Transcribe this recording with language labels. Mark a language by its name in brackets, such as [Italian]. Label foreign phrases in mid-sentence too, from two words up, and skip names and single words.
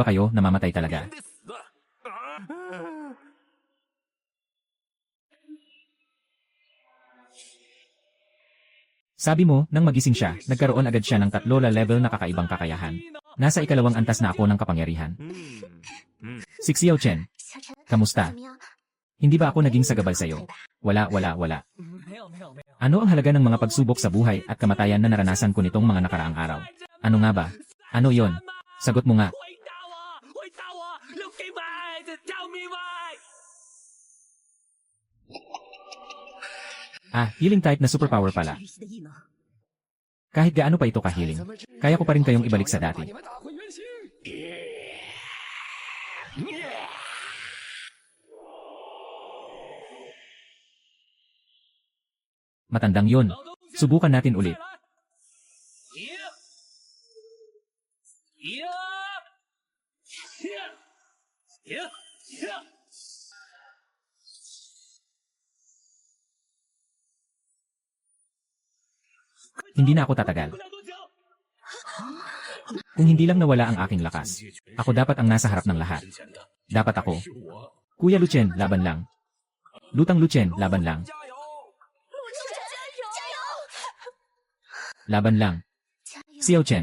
[Filipino] Kapag magkaiba kayo, namamatay talaga. [Chinese] 得死。 [Filipino] Sabi mo, nang magising siya, nagkaroon agad siya ng 3 level na kakaibang kakayahan. Nasa ikalawang antas na ako ng kapangyarihan. Si Xiao Chen, [Chinese] 小陈， [Filipino] kamusta? [Chinese] 怎么样？ [Filipino] Hindi ba ako naging sagabal sa'yo? Wala. [Chinese] 没有没有没有， [Filipino] Ano ang halaga ng mga pagsubok sa buhay at kamatayan na naranasan ko nitong mga nakaraang araw? Ano nga ba? Ano yon? Sagot mo nga. [Chinese] 回答我 [English] ，Look at me, tell me why。 [Filipino] Ah, [English] healing type [Filipino] na superpower pala. [Chinese] 律师的异能， [Filipino] Kahit gaano pa ito ka-healing, kaya ko pa rin kayong ibalik sa dati. [Chinese] 你们打回原形。 [Filipino] Matandang yon. Subukan natin ulit. 'Hindi na ako tatagal. Kung hindi lang nawala ang aking lakas, ako dapat ang nasa harap ng lahat. Dapat ako. Kuya Luchen, laban lang. Lutang Luchen, laban lang. [Chinese] 加油！ [Filipino] Laban lang. [Chinese] 加油！ [Filipino] Xiao Chen.